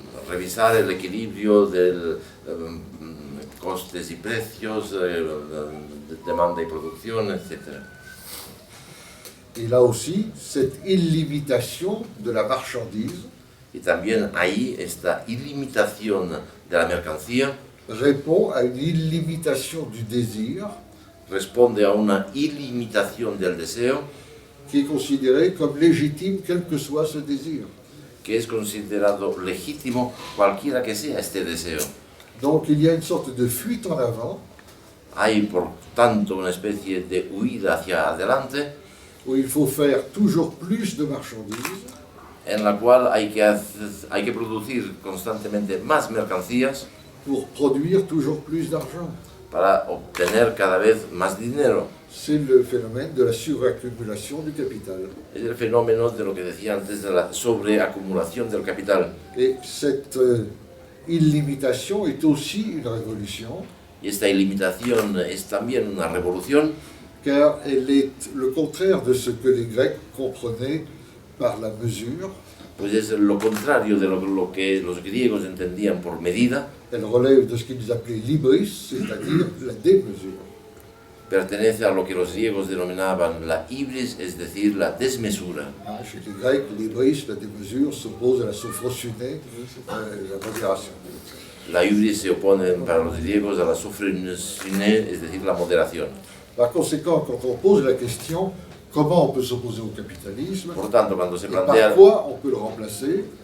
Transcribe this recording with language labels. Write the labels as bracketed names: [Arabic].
[Spanish] Revisar el equilibrio del costes y precios, de demanda y producción, etc. [French] Et là aussi, cette illimitation de la marchandise [Spanish] Y también ahí esta ilimitación de la mercancía [French] répond à une illimitation du désir [Spanish] responde a una ilimitación del deseo [French] qui est considéré comme légitime quel que soit ce désir. [Spanish] que es considerado legítimo cualquiera que sea este deseo. [French] Donc il y a une sorte de fuite en avant [Spanish] Hay por tanto una especie de huida hacia adelante [French] où il faut faire toujours plus de marchandises [Spanish] en la cual hay que producir constantemente más mercancías [French] pour produire toujours plus d'argent. [Spanish] para obtener cada vez más dinero. [French] C'est le phénomène de la suraccumulation du capital. [Spanish] Es el fenómeno de lo que decía antes de la sobreacumulación del capital. [French] Et cette illimitation est aussi une révolution, [Spanish] Y esta ilimitación es también una revolución, [French] car elle est le contraire de ce que les Grecs comprenaient par la mesure. [Spanish] pues es lo contrario de lo que los griegos entendían por medida. [French] Elle relève de ce qu'ils appelaient l'hybris, c'est-à-dire la démesure. [Spanish] Pertenece a lo que los griegos denominaban la ibris, es decir, la desmesura. [French] Chez les Grecs, l'hybris, la démesure, s'oppose à la sophrosyné, la modération. [Spanish] La ibris se opone para los griegos a la sophrosyné, es decir, la moderación. [French] Par conséquent, quand on pose la question comment on peut s'opposer au capitalisme [Spanish] Por tanto, cuando se [French] et [Spanish] plantea, [French] par quoi on peut le remplacer,